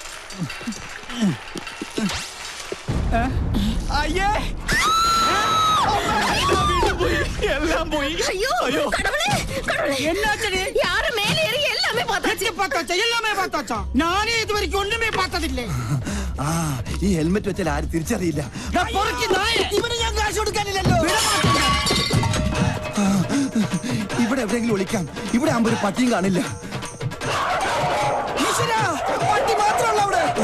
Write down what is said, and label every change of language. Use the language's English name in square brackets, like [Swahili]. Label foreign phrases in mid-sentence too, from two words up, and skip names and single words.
[Malayalam] അയ്യേ എല്ലാം പോയി. [Tamil] ஐயோ கடவுளே கடவுளே என்னாச்சு? யாரு மேல ஏறி எல்லாமே பார்த்தாச்சு. [Malayalam] എല്ലാമേ പാത്താച്ചാ ഞാനേ ഇതുവരെയ്ക്ക് ഒന്നുമേ പാത്തതില്ലേ. ഈ ഹെൽമെറ്റ് വെച്ചാൽ ആരും തിരിച്ചറിയില്ല. ഇവന് ഞാൻ കാശ് കൊടുക്കാനില്ലല്ലോ. ഇവിടെ എവിടെയെങ്കിലും ഒളിക്കാം. ഇവിടെ ആകുമ്പോ ഒരു പട്ടിയും കാണില്ല. ഈശ്വരാ, പട്ടി മാത്രമല്ല അവിടെ.